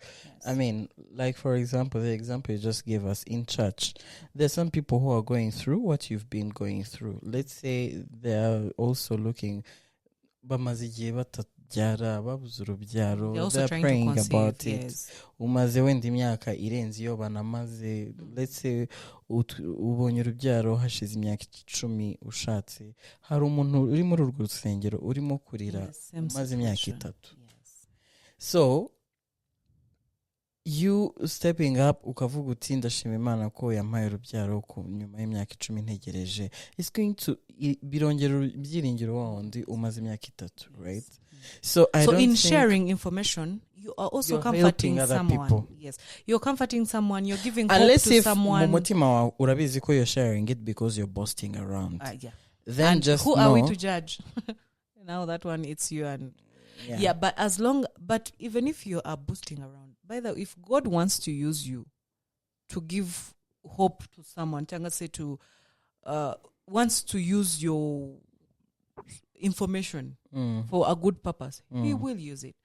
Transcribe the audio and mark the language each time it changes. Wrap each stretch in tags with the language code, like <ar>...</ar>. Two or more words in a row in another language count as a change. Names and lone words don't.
<en>Yes. I mean, like, for example, the example you just gave us in church, there's some people who are going through what you've been going through. Let's say they're also looking, they're praying conceive, about yes. it.</en> <rw>Umaze wenda imyaka irenze iyo banamaze,</rw> <en>let's say</en> <rw>ubonye urubyaro hashize imyaka 10 ushatse, hari umuntu uri muri urwo rusengero urimo kurira umaze imyaka 3.</rw> <en>So you stepping up</en> <rw>ukavuga uti ndashima Imana ko yampaye urubyaro nyuma y'imyaka 10 ntegereje,</rw> <en>it's going to</en> <rw>birongera ibyiringiro wundi umaze imyaka 3,</rw> <en>right? So in sharing information, you are also comforting someone. People. Yes, you're comforting someone. You're giving hope unless to someone. Unless if</en> <rw>mutima urabizi ko</rw> <en>you're sharing it because you're boasting around. Yeah. Then and just who know, are we to judge? Now that one, it's you and yeah. But even if you are boasting around, by the way, if God wants to use you to give hope to someone, wants to use your information for a good purpose, he will use it.</en>